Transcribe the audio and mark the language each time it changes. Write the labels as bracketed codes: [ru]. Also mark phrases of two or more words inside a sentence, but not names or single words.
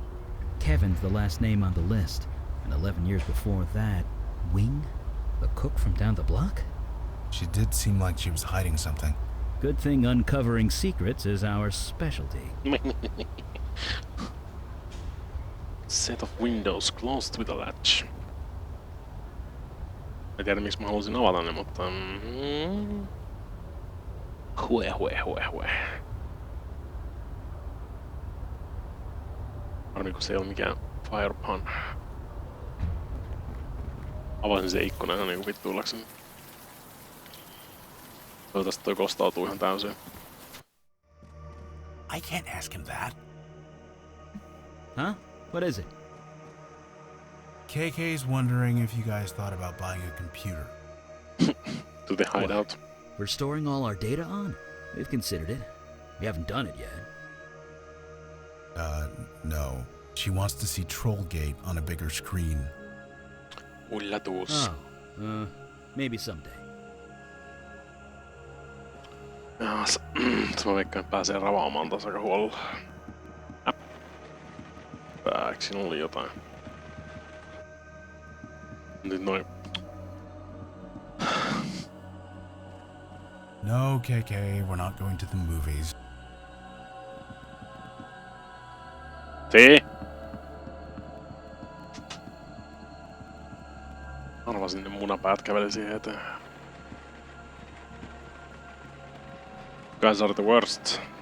[en] Kevin's the last name on the list, and 11 years before that, Wing, the cook from down the block? She did seem like she was hiding something. Good thing uncovering secrets is our specialty. Set of windows closed with a latch. [fi] En tiedä miksi mä halusin avata ne, mutta... Hue. Harmi kun se ei ole mikään firepan. Avasin se ikkuna ihan niinku vittuillakseni. Toivottavasti toi kostautuu ihan täysin. [en] I can't ask him that. Huh? What is it? KK's wondering if you guys thought about buying a computer. To the hideout. We're storing all our data on? We've considered it. We haven't done it yet. No. She wants to see Trollgate on a bigger screen. [fi] Yllätys. [en] Maybe someday. [fi] Se mä veikkaan, että pääsee ravaamaan taas aika huolella. Eikö siinä oli jotain? Nyt noin. [en] No, KK, we're not going to the movies. See? [fi] Arvasin, ne munapäät käveli siihen eteen. [en] You guys are the worst.